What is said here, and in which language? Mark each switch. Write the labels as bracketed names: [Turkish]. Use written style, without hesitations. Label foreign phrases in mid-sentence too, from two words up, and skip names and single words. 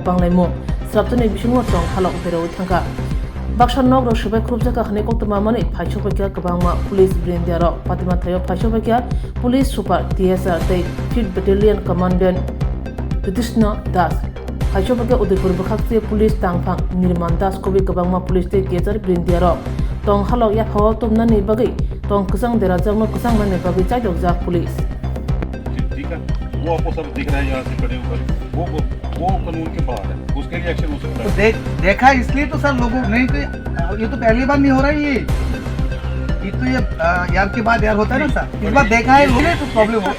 [Kok Borok] banglaimu sraptone bisingo tong halok bero thangka Baksa nok ro subai krupjaka khane koktoma mani phaisopakya kabangma police brindiaro patiman thayo phaisopakya [English] police super [Kok Borok] tsr tei [English] 5th battalion commandant [Kok Borok] Pritishna Das phaisopakya Udaipur bakhakti police tangphang Nirman Das kobi kabangma police tei kejar brindiaro tong halok ya phawa tomna ni bagai tong kusang dera jangno kusang mane bagai chaidok jak police [Hindi] ठीक है वो आपको सब दिख रहा है यहाँ से खड़े होकर वो कानून के बाहर है उसके लिए एक्शन हो सकता है तो देखा इसलिए तो सर लोगों नहीं तो ये तो पहली बार नहीं हो रहा है ये तो ये यार के बाद यार होता है ना सर इस बार देखा है लोगों ने तो प्रॉब्लम हो